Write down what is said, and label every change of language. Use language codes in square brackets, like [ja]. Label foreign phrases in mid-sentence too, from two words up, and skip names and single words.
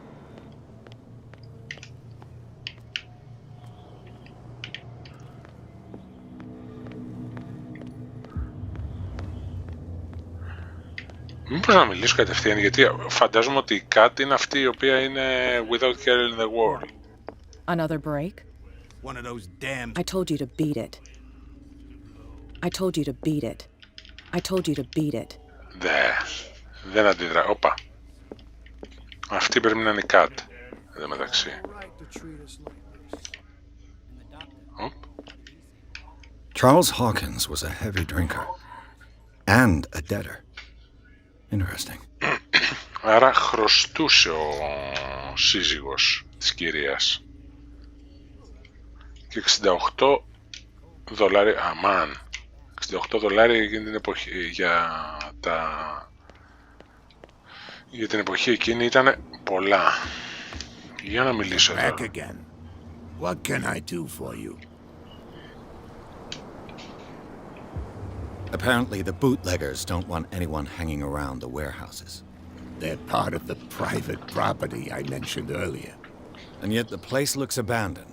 [el] Μήπως να μιλήσω κατευθείαν, γιατί φαντάζομαι ότι η Cat είναι αυτή η οποία είναι [en] without care in the world. Another break? One of those damn... I told you to beat it. I told you to beat it. I told you to beat it. [el] Δεν αντιδρά. Όπα. Αυτή πρέπει να είναι η Cat. Εδώ μεταξύ. [en] Charles Hawkins was a heavy drinker. And a debtor. Interesting. [el] Άρα χρωστούσε ο σύζυγος της κυρίας. Και $68. Αμάν. $68 εκείνη την εποχή, για την εποχή εκείνη ήταν πολλά. Για να μιλήσω εδώ. [en] Back again. What can I do for you? Apparently the bootleggers don't want anyone hanging around the warehouses. They're part of the private property I mentioned earlier. And yet the place looks abandoned.